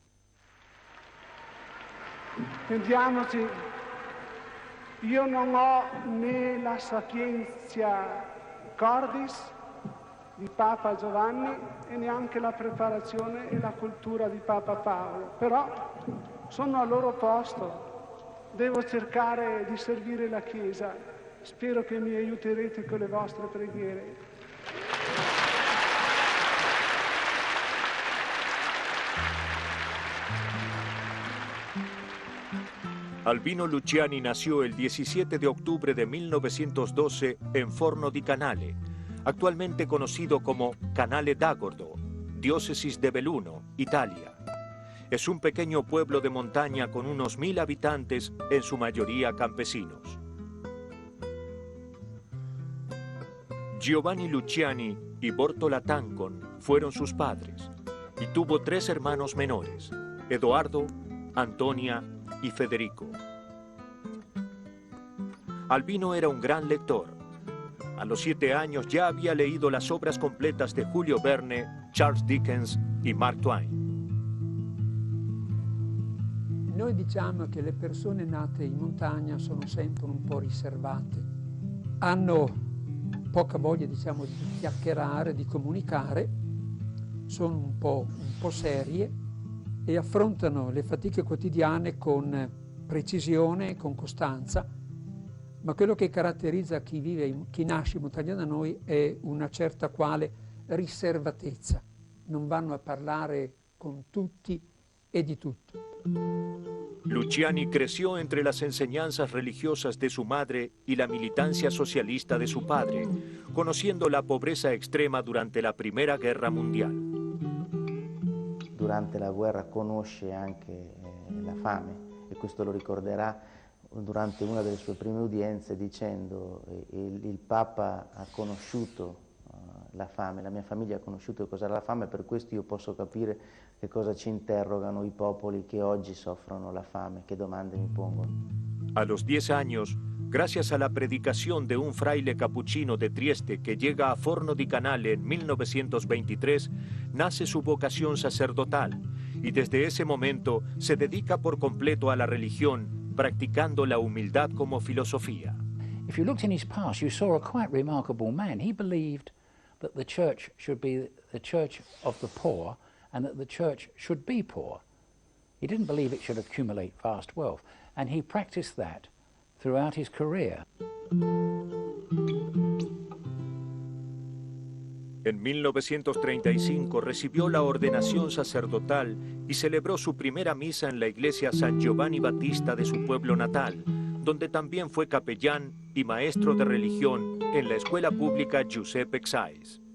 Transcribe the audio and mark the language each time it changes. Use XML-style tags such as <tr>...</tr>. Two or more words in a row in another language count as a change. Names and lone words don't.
<it>Intendiamoci, io non ho né la</it> <la>sapienza cordis</la> <it>di Papa Giovanni e neanche la preparazione e la cultura di Papa Paolo, però sono al loro posto, devo cercare di servire la Chiesa, spero che mi aiuterete con le vostre preghiere.</it> <es>Albino Luciani nació el 17 de octubre de 1912 en Forno di Canale, actualmente conocido como Canale d'Agordo, diócesis de Belluno, Italia. Es un pequeño pueblo de montaña con unos 1000 habitantes, en su mayoría campesinos. Giovanni Luciani y Bortola Tancon fueron sus padres y tuvo 3 hermanos menores, Edoardo, Antonia y Federico. Albino era un gran lector. A los 7 años ya había leído las obras completas de Julio Verne, Charles Dickens y Mark Twain.</es> <it>Noi diciamo che le persone nate in montagna sono sempre un po' riservate, hanno poca voglia, diciamo, di chiacchierare, di comunicare, sono un po' serie e affrontano le fatiche quotidiane con precisione, con costanza, ma quello che caratterizza chi nasce in montagna da noi è una certa quale riservatezza. Non vanno a parlare con tutti e di tutto.</it> <es>Luciani creció entre las enseñanzas religiosas de su madre y la militancia socialista de su padre, conociendo la pobreza extrema durante la Primera Guerra Mundial.</es> <it>Durante la guerra conosce anche la fame e questo lo ricorderà durante una delle sue prime udienze dicendo il Papa ha conosciuto la fame, la mia famiglia ha conosciuto cos'era la fame, per questo io posso capire che cosa ci interrogano i popoli che oggi soffrono la fame, che domande mi pongono.</it> <es>A los 10 años, gracias a la predicación de un fraile capuchino de Trieste que llega a Forno di Canale en 1923, nace su vocación sacerdotal y desde ese momento se dedica por completo a la religión, practicando la humildad como filosofía.</es> <en>If you looked in his past, you saw a quite remarkable man. He believed that the church should be the church of the poor and that the church should be poor. He didn't believe it should accumulate vast wealth, and he practiced that throughout his career.</en> <es>En 1935 recibió la ordenación sacerdotal y celebró su primera misa en la iglesia San Giovanni Battista de su pueblo natal, donde también fue capellán y maestro de religión en la escuela pública Giuseppe Xais.</es>